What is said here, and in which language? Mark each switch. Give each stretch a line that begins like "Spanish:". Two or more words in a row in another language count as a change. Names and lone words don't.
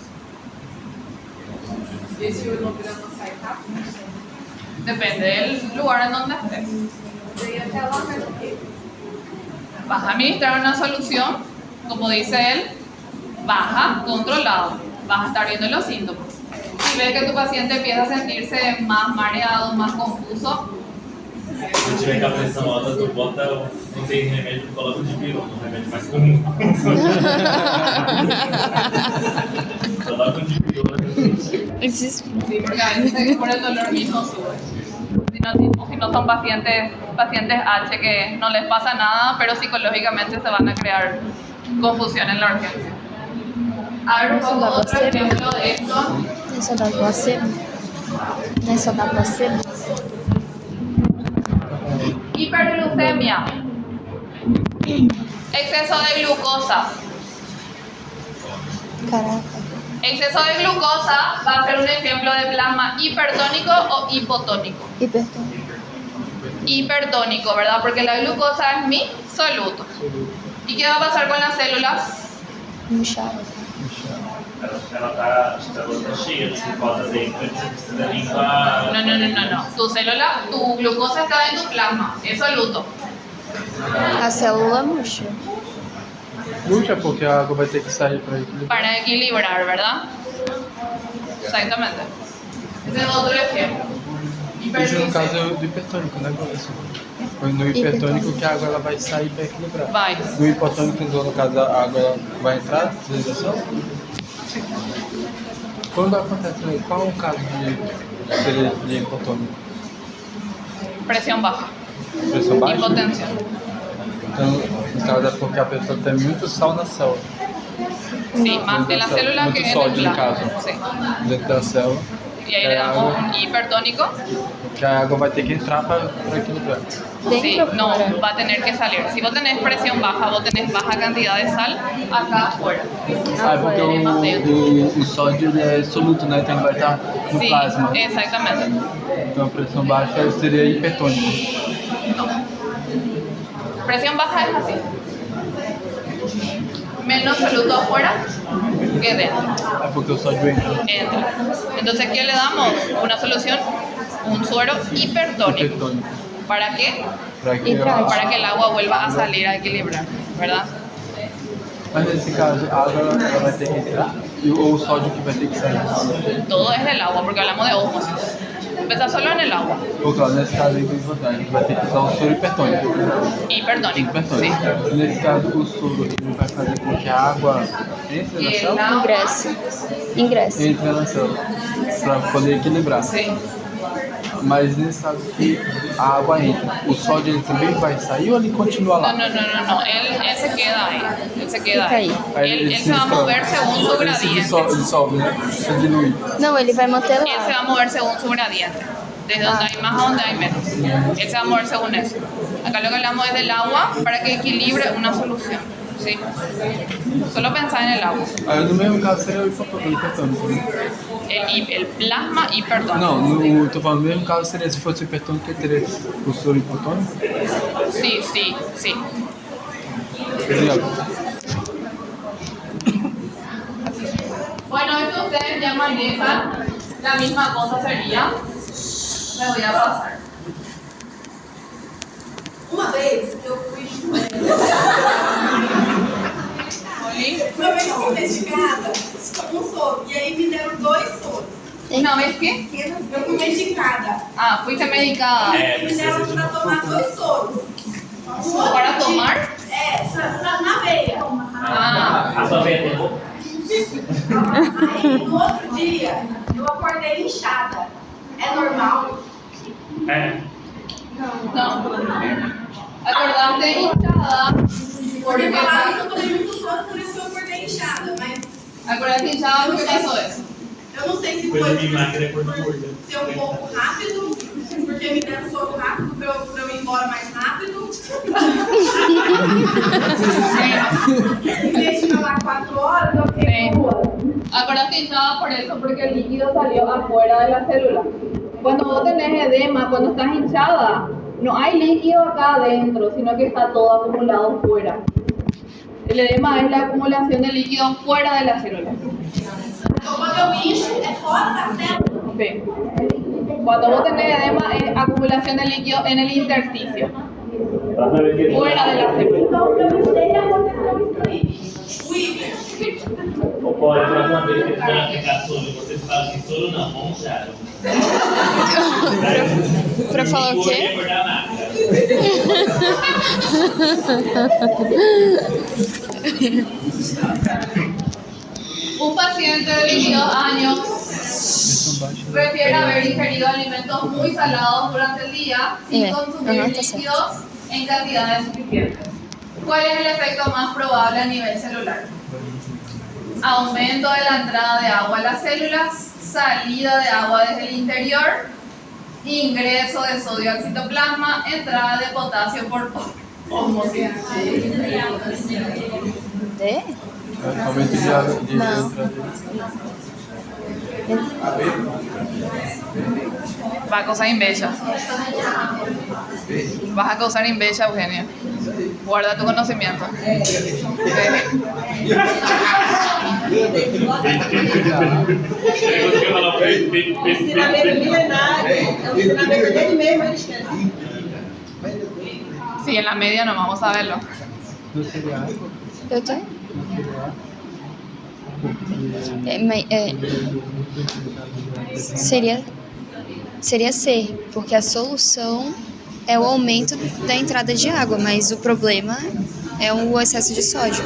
Spanish: Depende del lugar en donde estés. Vas a administrar una solución, como dice él, baja, controlado. Vas a estar viendo los síntomas. Si ves que tu paciente empieza a sentirse más mareado, más confuso,
Portuguese: Se tiver com a pressão alta, tu bota, não tem remédio, tu coloca de pirona, um remédio mais comum. Coloca de pirona. Existe.
Spanish: sí, porque a veces por el dolor mismo sube. Si no son pacientes H que no les pasa nada, pero psicológicamente se van a crear confusión en la urgencia. A ver, un poco otro ejemplo de esto.
Portuguese: Isso dá placebo? Não é só dá placebo?
Spanish: Hiperglucemia. Exceso de glucosa.
Portuguese: Caraca.
Spanish: Exceso de glucosa va a ser un ejemplo de plasma hipertónico o hipotónico.
Portuguese: Hipertônico.
Spanish: Hipertónico, ¿verdad? Porque la glucosa es mi soluto. ¿Y qué va a pasar con las células?
Portuguese: Inchado. Ela tá cheia de glucose dentro, você precisa limpar.
Spanish: No. Tu glucosa está en tu plasma, es soluto.
Portuguese: A célula murcha. Murcha porque a água vai ter que sair para equilibrar.
Spanish: Para equilibrar, ¿verdad? Exactamente. Ese es otro ejemplo.
Portuguese: Isso no caso é do hipertônico, né, professor? Foi no hipertônico que a água ela vai sair para equilibrar. Vai. No hipotônico, no caso, a água ela vai entrar, deslização? Quando acontece, né? Qual é o caso de hipotônico?
Spanish: Presión baja.
Portuguese: Pressão baixa?
Spanish: Hipotensión.
Portuguese: Então, no caso é porque a pessoa tem muito sal na célula.
Spanish: Sí, más en la célula
Portuguese: Muito
Spanish: que en el
Portuguese: sódio, no
Spanish: plasma.
Portuguese: caso.
Spanish: Sí.
Portuguese: Dentro da célula.
Spanish: Y ahí le damos un hipertónico.
Portuguese: Que a água vai ter que entrar para equilibrar.
Spanish: Sí,
Portuguese: Dentro o
Spanish: no,
Portuguese: fora?
Spanish: va a tener que salir. Si vos tenés presión baja, vos tenés baja cantidad de sal, acá afuera.
Portuguese: Ah, porque o sódio ele é soluto, né? Então ele vai estar no
Spanish: Sí,
Portuguese: plasma.
Spanish: exactamente.
Portuguese: Então a pressão baixa seria hipertônico.
Spanish: No. Presión baja es así. Menos soluto afuera que dentro.
Portuguese: É porque o sódio entra. Entra.
Spanish: Entonces, ¿qué le damos? Una solución, un suero hipertónico.
Portuguese: Hipertônico.
Spanish: ¿Para qué? Para que Para que el agua vuelva a salir a equilibrar, ¿verdad?
Portuguese: Mas nesse caso, a água ela vai ter que entrar ou o sódio que vai ter que sair.
Spanish: Todo es del agua, porque hablamos de ósmosis. Empieza solo en el agua.
Portuguese: Ou claro, nesse caso aí, a gente vai ter que usar o soro hipertônico.
Spanish: Hipertónico.
Portuguese: Hipertônico.
Spanish: Sí.
Portuguese: Nesse caso, o soro ele vai fazer com que a água entre na célula? Ingresse. Entre na célula. Para poder equilibrar.
Spanish: Sí.
Portuguese: Mas nesse caso que a água entra, o sódio ele também vai sair ou ele continua lá?
Spanish: No. Él se queda ahí. Él se queda
Portuguese: Fica
Spanish: ahí.
Portuguese: ahí.
Spanish: Él se va a mover según su
Portuguese: Ele se
Spanish: gradiente.
Portuguese: dissolve, né? Se dilui. Não, ele vai manter
Spanish: Él se va a
Portuguese: lá.
Spanish: mover según su gradiente. Desde donde hay más a donde hay menos. Él se va a mover según eso. Acá lo que hablamos es del agua para que equilibre una solución. Sí. Solo pensá en el agua.
Portuguese: Aí no mesmo caso seria o hipertônico, né?
Spanish: El plasma hipertónico.
Portuguese: Não, tô falando no mesmo caso seria se fosse o hipertônico que teria o soro hipotônico.
Spanish: Sí, sí, sí. Bueno, esto ustedes ya manejan. La misma cosa sería. Me voy a pasar.
Portuguese: Uma vez eu fui Uma vez eu fui medicada com um soro. E aí me deram 2 soros.
Spanish: Una vez que.
Portuguese: Eu fui medicada.
Spanish: Ah, fuiste medicada.
Portuguese: E me deram para tomar 2 soros. Um outro
Spanish: ¿Para
Portuguese: dia-
Spanish: tomar?
Portuguese: Na veia.
Spanish: Ah,
Portuguese: A sua veia tem boca? Aí no outro dia eu acordei inchada. É normal? É.
Spanish: no. Acordaste hinchada. Porque
Portuguese: Porque falaram que eu tomei muito soro, por isso que eu acordei inchada. Mas
Spanish: acordaste hinchada porque pasó eso.
Portuguese: eu não sei se Coisa foi de magra é cor de gorda. ser um pouco rápido, porque me deram soro rápido pra eu ir embora mais rápido. Em vez de ficar lá 4 horas, eu fiquei 2 horas.
Spanish: Acordaste hinchada por eso, porque el líquido salió afuera de la célula. Cuando vos tenés edema, cuando estás hinchada, no hay líquido acá adentro, sino que está todo acumulado fuera. El edema es la acumulación de líquido fuera de la célula.
Portuguese: Então quando eu incho, é fora da célula.
Spanish: Sí. Cuando vos tenés edema, es acumulación de líquido en el intersticio, fuera de la célula.
Portuguese: Então eu inchei e aconteceu isso aí. O Iber. Ou pode, a próxima vez que for aplicar soro, você fala assim, soro não, vamos já. Pra falar o quê? Engordar magra.
Spanish: Un paciente de 22 años refiere haber ingerido alimentos muy salados durante el día sin consumir
Portuguese: está certo.
Spanish: líquidos en cantidades suficientes. ¿Cuál es el efecto más probable a nivel celular? Aumento de la entrada de agua a las células, salida de agua desde el interior, ingreso de sodio al citoplasma, entrada de potasio por osmosis.
Portuguese: É? Aumento de água de Não.
Spanish: Va a causar inveja. Vas a causar inveja, Eugenia. Guarda tu conocimiento.
Portuguese: Ensinamento milenário. É um ensinamento dele mesmo, eles querem.
Spanish: Sí, en la media no vamos a verlo.
Portuguese: Não seria água? Eu tô? Seria C, porque a solução é o aumento da entrada de água, mas o problema é o excesso de sódio.